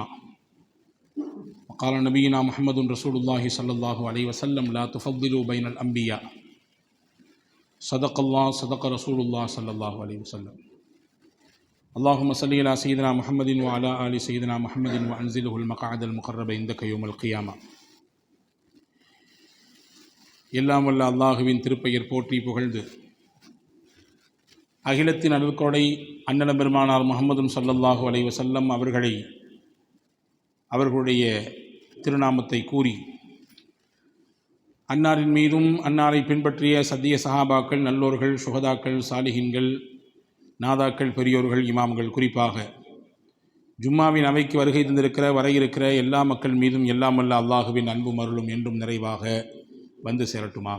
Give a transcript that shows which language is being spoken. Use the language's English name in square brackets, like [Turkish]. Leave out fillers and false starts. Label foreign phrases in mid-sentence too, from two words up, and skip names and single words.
[Arabic] قال نبينا محمد رسول الله صلى الله عليه وسلم: لا تفضلوا بين الأنبياء. صدق الله صدق رسول الله صلى الله عليه وسلم. اللهم صل على سيدنا محمد وعلى آل سيدنا محمد وأنزله المقعد المقرب عندك يوم القيامة. [Tamil] எல்லாம் வல்ல அல்லாஹுவின் திருப்பெயர் போற்றி புகழ்ந்து அகிலத்தின் அருள்கொடை அண்ணலம் பெருமானார் முஹம்மதுன் ஸல்லல்லாஹு [Arabic] عليه وسلم [Tamil] அவர்களுடைய திருநாமத்தை கூறி அன்னாரின் மீதும் அன்னாரை பின்பற்றிய சத்திய சஹாபாக்கள், நல்லோர்கள், சுஹதாக்கள், சாலிஹின்கள், நாதாக்கள், பெரியோர்கள், இமாம்கள், குறிப்பாக ஜும்மாவின் அவைக்கு வருகை தந்திருக்கிற வர இருக்கிற எல்லா மக்கள் மீதும் எல்லாம் வல்ல அல்லாஹுவின் அன்பும் அருளும் என்றும் நிறைவாக வந்து சேரட்டுமாக.